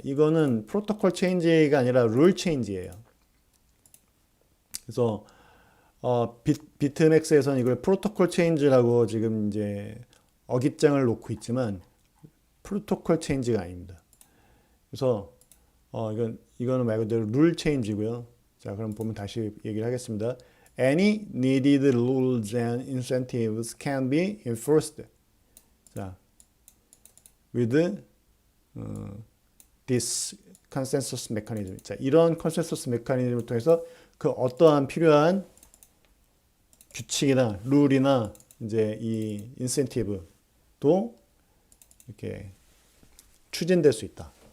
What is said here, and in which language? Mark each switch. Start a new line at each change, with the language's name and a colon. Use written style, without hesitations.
Korean: 이거는 프로토콜 체인지가 아니라 룰 체인지예요. 그래서 비트맥스에서는 이걸 프로토콜 체인지라고 지금 이제 어깃장을 놓고 있지만 프로토콜 체인지가 아닙니다. 그래서 이거는 말 그대로 룰 체인지고요. 자, 그럼 보면 다시 얘기를 하겠습니다.
English: Any needed rules and incentives can be enforced.
Korean: 자,
English: with this consensus mechanism.
Korean: 자, 이런 컨센서스 메커니즘을 통해서 그 어떠한 필요한 규칙이나 룰이나 이제 이 인센티브도 이렇게 추진될 수 있다.